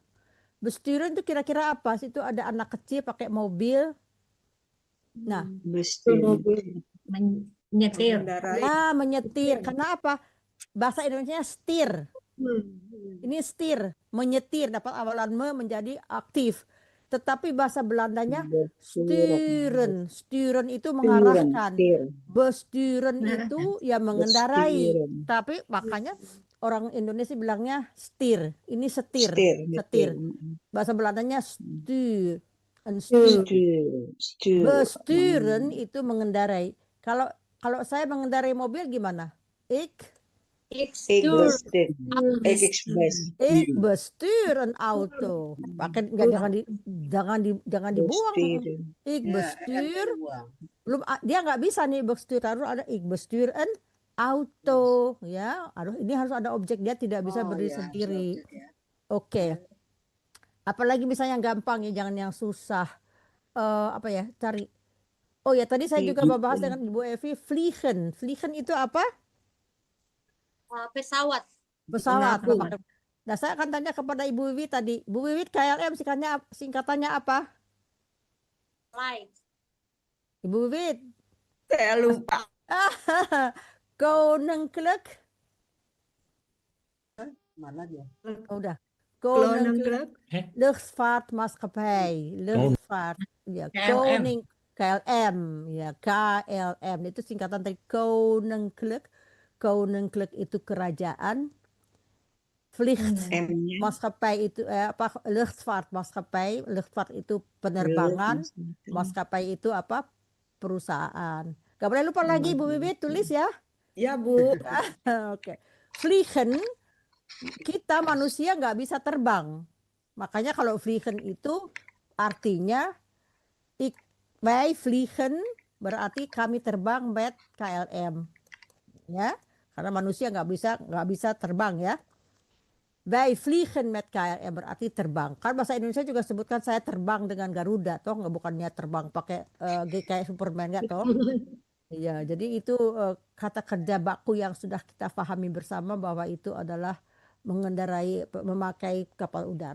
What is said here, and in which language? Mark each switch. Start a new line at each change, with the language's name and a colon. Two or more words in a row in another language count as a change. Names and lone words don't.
Indonesian: Besturen itu kira-kira apa? Itu ada anak kecil pakai mobil. Nah, Menyetir. nah menyetir. Karena apa? Bahasa Indonesia setir. Ini setir, menyetir dapat awalan me menjadi aktif. Tetapi bahasa Belandanya Besturen. sturen. Sturen itu mengarahkan. Sturen. Besturen Nah, itu ya mengendarai. Besturen. Tapi makanya orang Indonesia bilangnya setir. Ini setir. Setir. Setir. Bahasa Belandanya stuur.
Dutch: En stuur.
Indonesian: Stuur. Besturen itu mengendarai. Kalau saya mengendarai mobil gimana? Ik
Dutch: Ik bestuur. Ik bestuur een auto.
Indonesian: Pakai jangan dibuang. bestuur.
Dutch: Ik bestuur.
Indonesian: Belum dia nggak bisa nih bestuur, harus ada
Dutch: ik bestuur een auto,
Indonesian: ya. Aduh, ini harus ada objek, dia tidak bisa berdiri sendiri. Oke. Apalagi misalnya yang gampang ya, jangan yang susah. Apa ya? Cari. Oh ya, tadi saya juga membahas dengan Ibu Evi, vliegen. Vliegen itu apa? Pesawat. Pesawat. Nah, saya akan tanya kepada Ibu Wiwit tadi. Bu Wiwit, KLM singkatannya apa? Flight. Ibu Wiwit. Saya lupa. Koninklijk. Mana dia? Udah. Koninklijk Luchtvaartmaatschappij. Luchtvaart. Ya, KLM. KLM. Ya, KLM. Itu singkatan dari Koninklijk. Koninklijk itu kerajaan. Vliegt maatschappij itu apa? Luchtvaartmaatschappij. Luchtvaart itu penerbangan. Maskapai itu apa? Perusahaan. Gak boleh lupa lagi Bu Wiwit, tulis ya. Ya Bu. Oke. Vliegen, kita manusia nggak bisa terbang. Makanya kalau vliegen itu artinya
Dutch: wij vliegen
Indonesian: berarti kami terbang met KLM. Ya. Karena manusia nggak bisa terbang ya.
Dutch: Wij vliegen met KLM
Indonesian: berarti terbang. Kan bahasa Indonesia juga sebutkan saya terbang dengan Garuda, toh nggak, bukannya terbang pakai kayak Superman nggak toh? Iya, jadi itu kata kerja baku yang sudah kita pahami bersama bahwa itu adalah memakai kapal udara.